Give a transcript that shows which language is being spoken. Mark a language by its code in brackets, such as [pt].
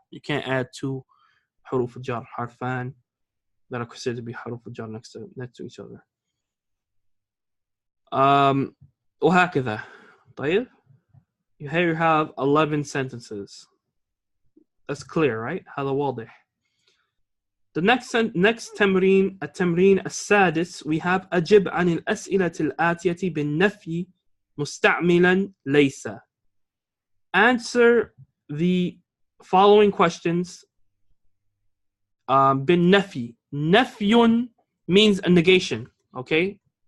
[en] You can't add two حروف الجر, harfan that are considered to be حروف الجر next to each other. [ar] وهكذا. طيب. [en] Here you have 11 sentences. That's clear, right? [ar] هذا واضح. [en] The next [ar] تمرين التمرين السادس, [en] we have [ar] أجب عن الأسئلة الآتية بالنفي مستعملا ليس. [en] Answer the following questions بالنفي. نفي means a negation, okay?